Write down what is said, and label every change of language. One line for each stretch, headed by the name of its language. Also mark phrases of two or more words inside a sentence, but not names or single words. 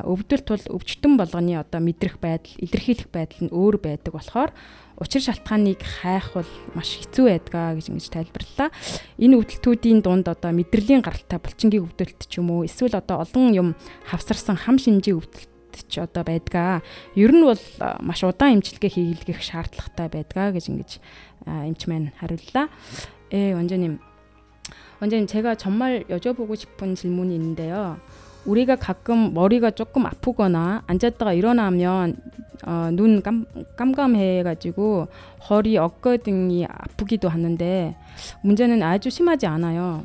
Mongolian: Өвдөлт бол өвчтөн болгоны одоо мэдрэх байдал, илэрхийлэх байдал нь өөр байдаг болохоор учир шалтгааныг хайх бол маш хэцүү байдаг гэж ингэж тайлбарлалаа. Энэ өвдөлтүүдийн дунд одоо мэдрэлийн гаралтай булчингийн өвдөлт ч юм уу эсвэл одоо олон юм хавсарсан хам шинжийн өвдөлт ч одоо байдаг. Ер нь бол маш удаан эмчилгээ хийлгэх шаардлагатай байдаг гэж ингэж эмч маань хариуллаа.
Korean: 원장님, 제가 정말 여쭤보고 싶은 질문이 있는데요. 우리가 가끔 머리가 조금 아프거나 앉았다가 일어나면 눈 깜깜해가지고 허리, 어깨 등이 아프기도 하는데 문제는 아주 심하지 않아요.